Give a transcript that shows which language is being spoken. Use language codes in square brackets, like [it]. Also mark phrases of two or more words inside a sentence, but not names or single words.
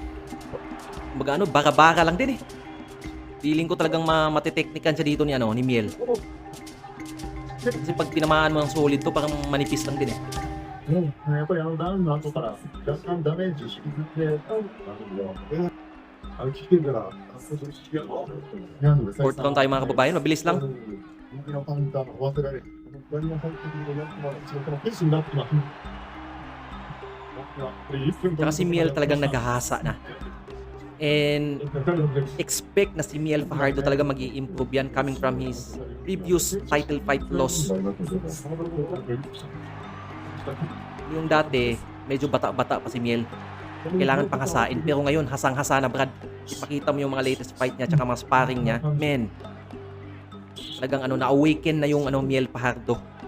[tl] Kumbaga bara-bara lang din eh. Feeling ko talagang matiteknikan siya dito ni Miel. Kasi pag tinamaan mo ng solid to, parang manipis lang din eh. [ja] やっぱりダウンの後から若干ダメージ引きずって危険から [en] Fourth round [tl] tayo mga kababayan, mabilis lang. Tsaka si Miel talagang naghahasa na. [en] And expect [tl] na si Miel Fajardo talaga mag-i-improve yan [en] coming from his previous title fight loss. [tl] Yung dati, medyo bata-bata pa si Miel. Kailangan pang hasain. Pero ngayon, hasang-hasa na, Brad. Ipakita mo yung mga latest fight niya tsaka mga sparring niya. Men, talagang na-awaken na yung Miel Fajardo.